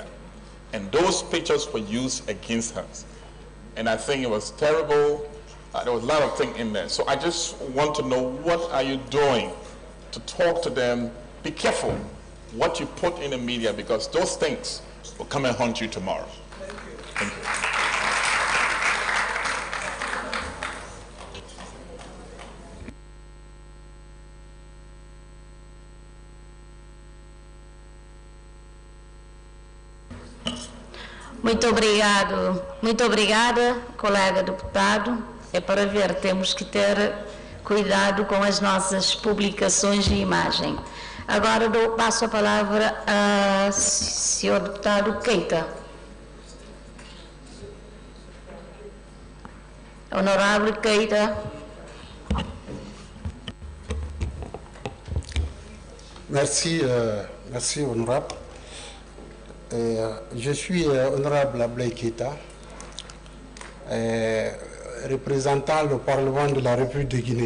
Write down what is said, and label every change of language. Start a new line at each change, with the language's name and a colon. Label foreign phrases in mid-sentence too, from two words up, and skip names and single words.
English: And those pictures were used against her. And I think it was terrible. There was a lot of things in there. So I just want to know, what are you doing to talk to them? Be careful what you put in the media, because those things will come and haunt you tomorrow. Thank you.
Portuguese: Muito obrigada, colega deputado. É para ver, temos que ter cuidado com as nossas publicações de imagem. Agora passo a palavra ao senhor deputado Keita. Honorável Keita.
French: Merci, merci honorable. Je suis honorable Ablaye Keita, représentant le Parlement de la République de Guinée.